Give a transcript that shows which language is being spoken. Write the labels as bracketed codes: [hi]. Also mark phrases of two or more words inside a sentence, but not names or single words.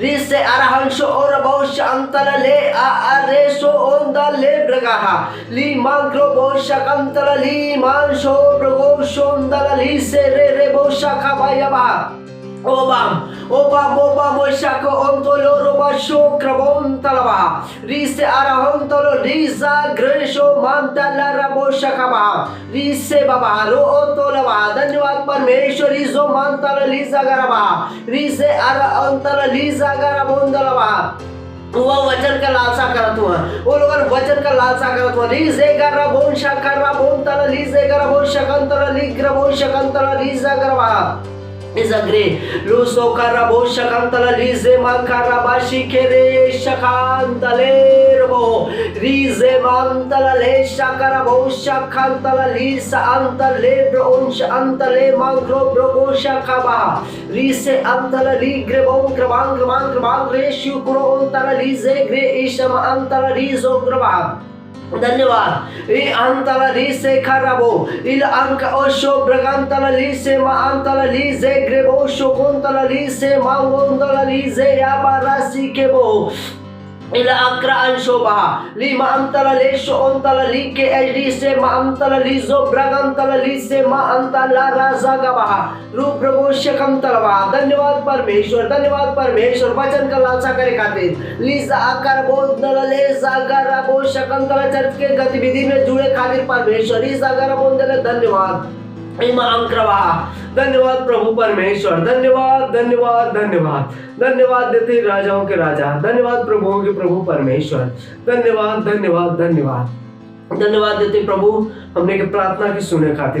[hne] रिसे अरहंशो और बोश अंतल ले अरेशो ओंदल ले ब्रगाहा ली मांग्रो बोश अंतल ली मानशो ब्रगो शोंदल ली से रे बोशा खबायबा ओबाम ओशाको ओंतोलो रोबा शोक्रबोंतलबा रिसे अरहंतलो रिजा ग्रेशो मांतला रबोशकबा रिसे बाबा रो ओतोलबा। धन्यवाद परमेश्वर। रिजो मांतल लीजा गरबा रिसे अरहंतल लीजा गरबोंदलबा। वो वचन का लालसा करत हुआ वो लोग वचन का लालसा करत हुआ लीजे गरा बोन शकरा बोंतल लीजे गरा बोन शकंतल ली ग्रबो शकंतल लीजा गरबा इजग्रे लूसो करबो शकंतल लीजे मांकरा बाशी केरे शकंतले रबो रीजे मांतल ले शकरबो शकंतल लीसा अंतल ले ब्रोंश अंतले मांग्रो ब्रोगो शकबा रीसे अंतल ली ग्रेबो ग्रबांग मांग मांग रे शुक्रो अंतल लीजे ग्रे इशम अंतल रीजो ग्रबा। धन्यवाद। इ अंतल ली से खरबो इल अंक ओशो ब्रगंतल ली से मा अंतल ली जे ग्रेबो शोकोंतल ली से मांगोंतल ली जे याबारासी केबो इल अक्रा अंशोबा ली मा अंतल लेशो अंतल ली के एडी से मा अंतल ली जो ब्रगंतल ली से मा अंतल राजागबा रूप प्रभोशकंतलबा। धन्यवाद परमेश्वर। धन्यवाद परमेश्वर। वचन का लालसा करे खातिर लीजा आकार बोंदल ले जागरा बोशकंतल चर्च के गतिविधि में जुड़े खातिर परमेश्वर लीजा आकार बोंदल धन्यवाद। धन्यवाद प्रभु परमेश्वर। धन्यवाद धन्यवाद धन्यवाद धन्यवाद देते राजाओं के राजा। धन्यवाद प्रभुओं के प्रभु परमेश्वर। धन्यवाद धन्यवाद धन्यवाद धन्यवाद देते प्रभु हमने के प्रार्थना की सुने खातिर।